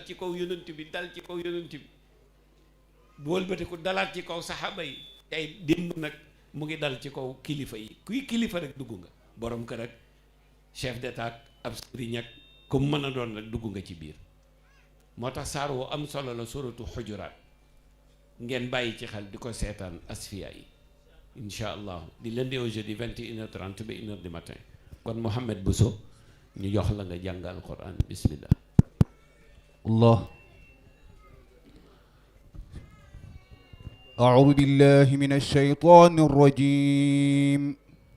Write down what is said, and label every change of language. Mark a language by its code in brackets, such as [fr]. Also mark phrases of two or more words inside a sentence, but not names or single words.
[wo] ci kaw yonent bi dal ci kaw yonent bi bu wëlbatiku dalaat ci kaw saxaaba yi tey démb nag mu ngi dal ci kaw kilifa yi kuy kilifa rek dugg nga borom kër ak [fr] chef d'état [wo] ab sëriñ ak ku mën a doon rek dugg nga ci biir moo tax saar woo am solo la suratu xujuraat ngeen bàyyi ci xel di ko seetaan Asfiya yi [ar] إن شاء الله [wo] di [fr] lundi au jeudi 21h30 [wo] ba [fr] 1h du matin [wo] kon Mouhamed Bousso ñu jox la nga jàngal Quran bismillah [ar] الله أعوذ بالله من الشيطان الرجيم